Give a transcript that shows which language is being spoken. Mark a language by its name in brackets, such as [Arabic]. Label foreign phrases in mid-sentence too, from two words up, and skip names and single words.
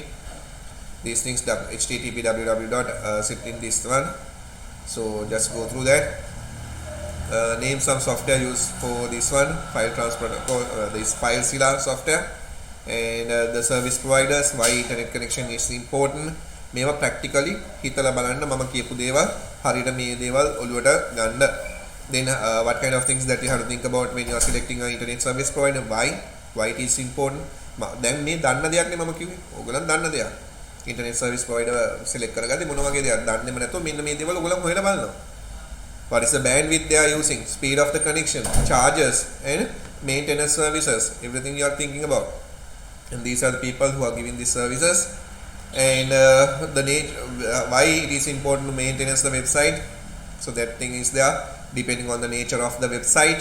[English] These things, HTTP, www. Sit in this one. So just go through that. Name some software used for this one, file transfer, this FileZilla software, and the service providers, why internet connection is important. [Sinhala] මේවා practically හිතලා බලන්න මම කියපු දේවල් හරියට මේ දේවල් ඔළුවට ගන්න. [English] Then what kind of things that you have to think about when you are selecting an internet service provider, why it is important. [Sinhala] දැන් මේ දන්න දෙයක් නේ මම කිව්වේ. ඕගොල්ලන් දන්න දෙයක්. [English] internet service provider [Sinhala] select කරගද්දි මොන වගේ දෙයක් දන්නේම නැතුව මෙන්න මේ දේවල් ඔයගොල්ලන් හොයලා බලනවා. [English] What is the bandwidth they are using, speed of the connection, charges, and maintenance services, everything you are thinking about. And these are the people who are giving these services. And why it is important to maintain the website. So that thing is there, depending on the nature of the website.